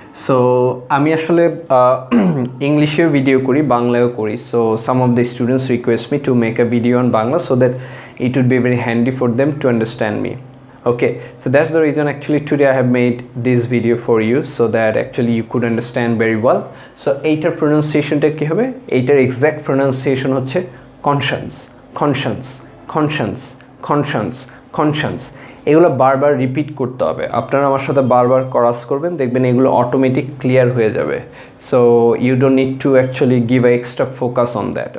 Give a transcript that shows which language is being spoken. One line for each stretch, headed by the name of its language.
Bangla: So আমি আসলে ইংলিশেও video করি, বাংলায়ও করি।
English: So some of the students request me to make a video on Bangla so that it would be very handy for them to understand me. Okay, so that's the reason actually today I have made this video for you so that actually you could understand very well.
Bangla: So এইটার প্রোনাউন্সিয়েশনটা কী হবে? এইটার exact pronunciation হচ্ছে কনশান্স, কনশান্স, কনশান্স, কনশান্স, কনশান্স। এগুলো বারবার repeat করতে হবে। আপনারা আমার সাথে বারবার কোরাস করবেন, দেখবেন এগুলো অটোমেটিক ক্লিয়ার হয়ে যাবে।
English: So you don't need to actually give a extra focus on that.